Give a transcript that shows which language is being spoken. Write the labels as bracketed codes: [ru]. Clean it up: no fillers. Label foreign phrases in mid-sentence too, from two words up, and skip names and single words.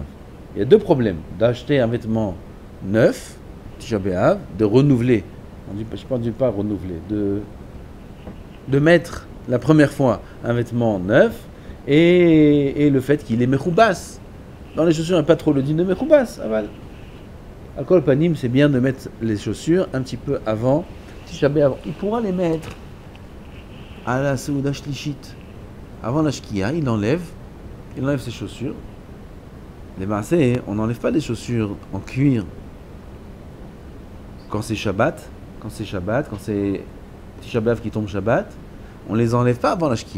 [fr] Il y a deux problèmes. D'acheter un vêtement neuf, Tisha B'Av, de renouveler. Je ne dis pas renouveler, de mettre la première fois un vêtement neuf et le fait qu'il est mechoubas. Dans les chaussures, il n'y a pas trop le din de mechoubas. Aval. [he] על כל פנים, [fr] c'est bien de mettre les chaussures un petit peu avant Tisha B'Av. Il pourra les mettre à la [he] סעודה שלישית. [fr] Avant la Shkia, il enlève ses chaussures. Les Maaseh, on n'enlève pas les chaussures en cuir quand c'est Shabbat, quand c'est Tisha B'Av qui tombe Shabbat, on les enlève pas avant la Shkia.